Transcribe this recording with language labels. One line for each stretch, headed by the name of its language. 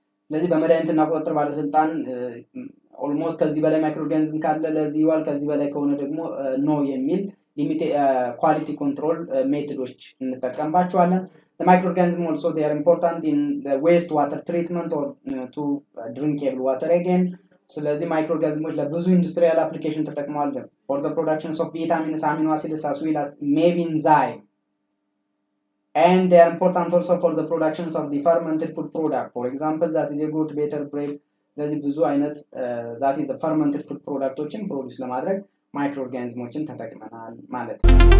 Amharic: ስለዚህ በመድኃኒትና ቁጥጥር ባለስልጣን ኦልሞስት ከዚህ በላይ ማይክሮኦርጋኒዝም ካለ ለዚህ ይዋል፣ ከዚህ በላይ ከሆነ ደግሞ ኖ የሚል ኳሊቲ ኮንትሮል ሜቶዶች እንጠቀምባቸዋለን።
English: the microorganism also they are important in the waste water treatment or to drinkable water again.
Amharic: ስለዚህ ማይክሮኦርጋኒዝሞች ለብዙ ኢንዱስትሪያል አፕሊኬሽን ተጠቅመዋል።
English: for the productions of vitamins, amino acids as well as maybe enzyme, and they are important also for the productions of the fermented food product. For example that is a good better bread.
Amharic: ስለዚህ ብዙ አይነት
English: that is the fermented food
Amharic: productoችን ፕሮዲዩስ ለማድረግ ማይክሮኦርጋኒዝሞችን ተጠቅመናል ማለት ነው።